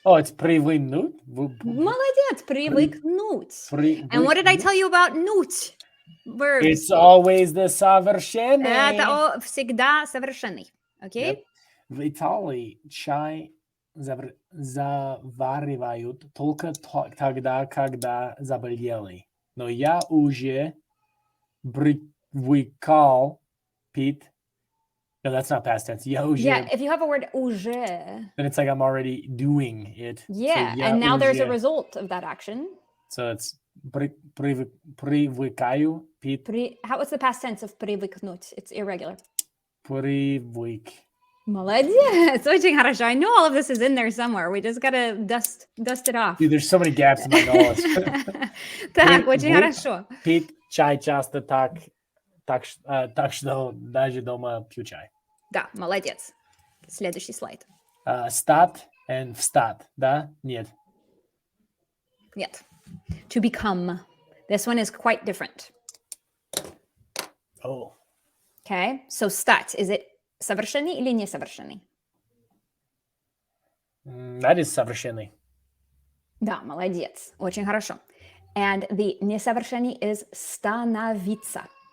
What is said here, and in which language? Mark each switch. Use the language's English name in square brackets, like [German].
[English] Oh, it's привыкнуть? [Russian] Молодец, привыкнуть. [English] And what did I tell you about нуть? Verbs. It's always the совершенный. [Russian] Это всегда совершенный. [English] Okay? Yep. [Russian] В Италии чай заваривают только тогда, когда заболели. Но я уже привыкал пить. [English] No, that's not past tense. [Russian] Я уже... [English] Yeah, if you have a word уже... Then it's like I'm already doing it. Yeah, so and now there's a result of that action. So it's привыкаю пить. What's the past tense of привыкнуть? It's irregular. [Russian] Привык. Молодец! Очень хорошо. [English] I know all of this is in there somewhere. We just gotta dust it off. Dude, there's so many gaps in my knowledge. [Russian] Так, очень хорошо. Пить чай часто так что даже дома пью чай. Да, молодец. Следующий слайд. Стать and встать, да? Нет. [English] Нет. To become. This one is quite different. Oh. Okay, so стать. Is it [Russian] совершенный или несовершенный? [English] That is совершенный. [Russian] Да, молодец. Очень хорошо. [English] And the несовершенный is становиться.